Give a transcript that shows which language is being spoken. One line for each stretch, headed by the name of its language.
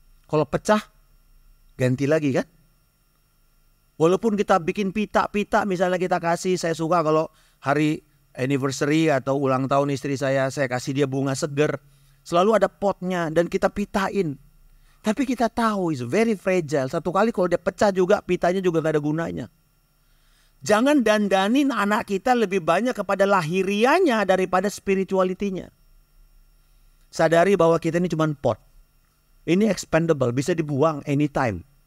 Indonesian: Kalau pecah, ganti lagi kan? Walaupun kita bikin pita-pita, misalnya kita kasih, saya suka kalau hari anniversary atau ulang tahun istri saya kasih dia bunga seger. Selalu ada potnya dan kita pitain. Tapi kita tahu
English: it's very fragile.
Indonesian: Satu kali kalau dia pecah juga, pitanya juga gak ada gunanya. Jangan dandanin anak kita lebih banyak kepada lahirianya daripada spiritualitinya. Sadari bahwa kita ini cuma pot. Ini expendable, bisa dibuang anytime.